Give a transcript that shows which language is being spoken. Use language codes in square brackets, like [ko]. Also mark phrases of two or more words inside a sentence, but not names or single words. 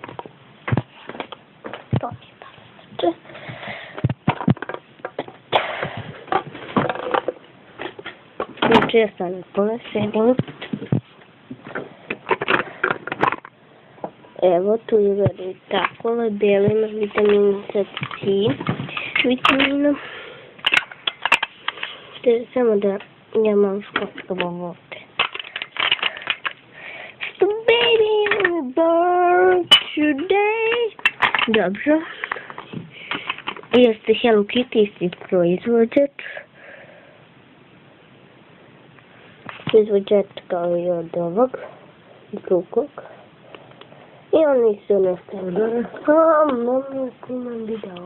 [bs] To je baš. Znači ja sam puno sedim. Evo tu je gledaj tako labela, ima vitamin C, vitamina. Samo da ja malo skockam ovdje. [en] So baby, I'm born today. [bs] Dobro. Jeste Hello Kitty isti proizvođač. Proizvođač kao i od ovog drugog. I oni su nastavili. Mama snimam video.